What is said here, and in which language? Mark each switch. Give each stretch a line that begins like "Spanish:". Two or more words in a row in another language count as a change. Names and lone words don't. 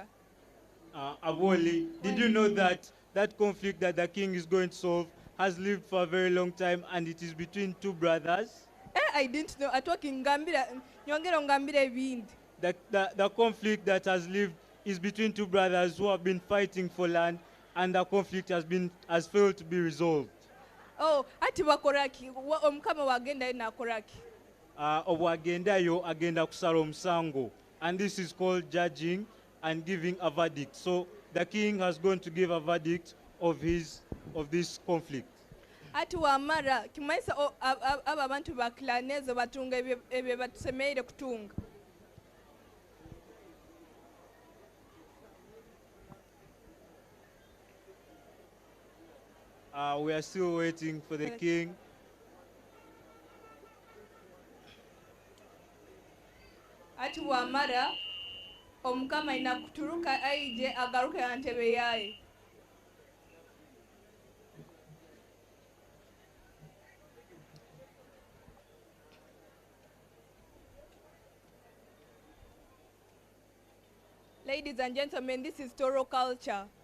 English: Aboli, did you know that that conflict that the king is going to solve has lived for a very long time, and it is between two brothers? I didn't know. The conflict that has lived is between two brothers who have been fighting for land, and the conflict has failed to be resolved.
Tooro: Oh, ati wakoraki omukama wagenda na koraki. Obwagendayo agenda kusala omusango,
English: and this is called judging and giving a verdict. So the king has gone to give a verdict of this conflict.
Tooro: Ati wamara kimaisa aba abantu baklanezo batunga ebyo batusemeire kutunga.
English: We are still waiting for the king.
Tooro: Ati wamara omukama inakuturuka aije agaruke antebe yaye.
English: Ladies and gentlemen, this is Toro culture.